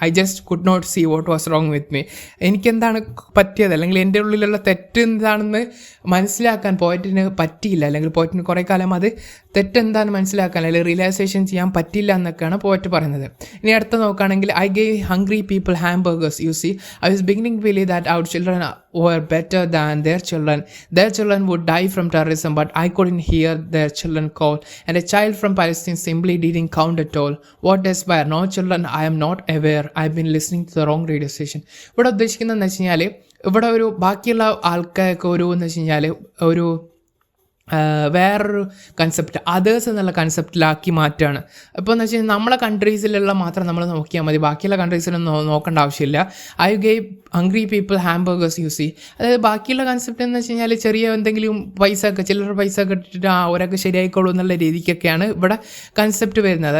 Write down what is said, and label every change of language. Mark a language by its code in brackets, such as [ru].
[en] I just could not see what was wrong with me. [ml] എനിക്കെന്താണ് പറ്റിയത് അല്ലെങ്കിൽ എൻ്റെ ഉള്ളിലുള്ള തെറ്റ് എന്താണെന്ന് മനസ്സിലാക്കാൻ പോയറ്റിന് പറ്റിയില്ല, അല്ലെങ്കിൽ പോയറ്റിന് കുറേ കാലം അത് തെറ്റെന്താണെന്ന് മനസ്സിലാക്കാൻ അല്ലെങ്കിൽ റിയലൈസേഷൻ ചെയ്യാൻ പറ്റില്ല എന്നൊക്കെയാണ് പോയറ്റ് പറയുന്നത്. ഇനി അടുത്ത നോക്കുകയാണെങ്കിൽ [en] I gave hungry people hamburgers. You see I was beginning to believe that our children were better than their children. Their children would die from terrorism, but I couldn't hear their children call. And a child from Palestine simply didn't count at all. What despair. No children, I am not aware. I've been listening to the wrong radio station. [ml] ഇവിടെ ഉദ്ദേശിക്കുന്നതെന്ന് വെച്ച് കഴിഞ്ഞാൽ ഇവിടെ ഒരു ബാക്കിയുള്ള ആൾക്കാർക്ക് ഒരു എന്ന് വെച്ച് കഴിഞ്ഞാൽ ഒരു വേറൊരു കൺസെപ്റ്റ് അതേഴ്സ് എന്നുള്ള കൺസെപ്റ്റിലാക്കി മാറ്റുകയാണ്. ഇപ്പോൾ എന്ന് വെച്ച് കഴിഞ്ഞാൽ നമ്മളെ കൺട്രീസിലുള്ള മാത്രം നമ്മൾ നോക്കിയാൽ മതി, ബാക്കിയുള്ള കൺട്രീസിലൊന്നും നോക്കേണ്ട ആവശ്യമില്ല. [en] I gave hungry people hamburgers you see. [ml] അതായത് ബാക്കിയുള്ള കൺസെപ്റ്റ് എന്ന് വെച്ച് കഴിഞ്ഞാൽ ചെറിയ എന്തെങ്കിലും ചില്ലറ പൈസ ഒക്കെ ഇട്ടിട്ട് ഒരാൾക്ക് ശരിയായിക്കോളൂ എന്നുള്ള രീതിക്കൊക്കെയാണ് ഇവിടെ കൺസെപ്റ്റ് വരുന്നത്.